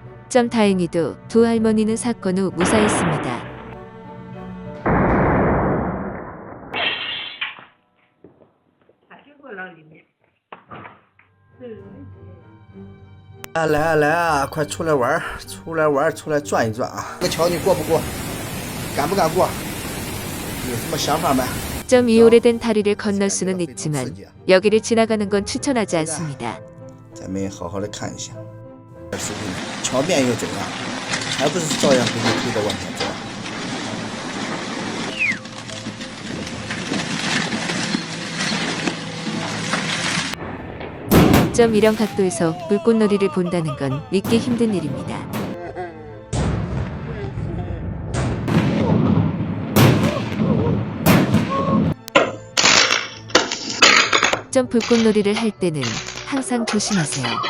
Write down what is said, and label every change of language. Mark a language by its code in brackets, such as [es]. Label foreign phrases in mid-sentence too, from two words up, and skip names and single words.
[ko] 다행히도 두 할머니는 사건 후 무사했습니다. [zh] 来啊来啊，快出来玩儿，出来玩儿，出来转一转啊！这个桥你过不过？敢不敢过？有什么想法没？ [ko] 이 오래된 다리를 건널 수는 있지만 여기를 지나가는 건 추천하지 않습니다. [zh] 咱们好好的看一下，视频桥面又怎样？还不是照样给你推着往前走？ [ko] 이런 각도에서 불꽃놀이를 본다는 건 믿기 힘든 일입니다. 불꽃놀이를 할 때는 항상 조심하세요.